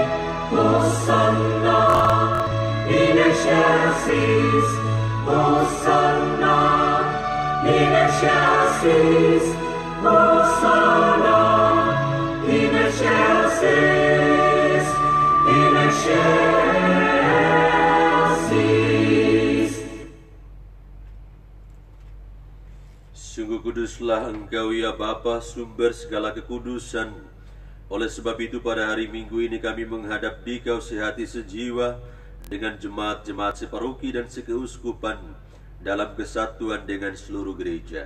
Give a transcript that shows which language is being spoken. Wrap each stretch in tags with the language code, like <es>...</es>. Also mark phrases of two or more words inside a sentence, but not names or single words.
<la>Hosanna in excelsis, Hosanna in excelsis, Hosanna in excelsis, in excelsis.</la> <id>Sungguh kuduslah Engkau ya Bapa, sumber segala kekudusan. Oleh sebab itu pada hari Minggu ini kami menghadap Dikau sehati sejiwa dengan jemaat-jemaat separoki dan sekeuskupan dalam kesatuan dengan seluruh gereja.</id>